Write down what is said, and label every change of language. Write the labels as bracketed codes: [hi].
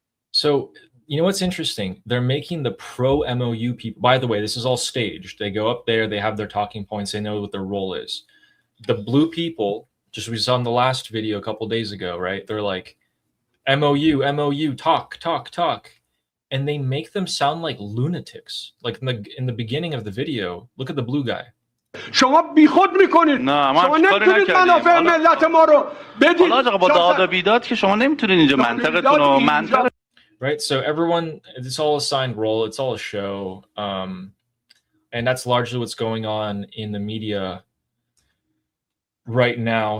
[en] So, you know what's interesting? They're making the pro-MOU people. By the way, this is all staged. They go up there, they have their talking points, they know what their role is. the blue people, just we saw in the last video a couple days ago, right? They're like, MOU, talk, and they make them sound like lunatics. Like in the beginning of the video, look at the blue guy. [fa] شما بیخود میکنید. نه ما شما کاری نمیتونید منافع ملت ما رو بدید. حالا آقا با داد و بیداد که شما نمیتونید اینجا منطقتون رو منطق. [en] Right, so everyone, it's all a signed role, it's all a show, and that's largely what's going on in the media right now.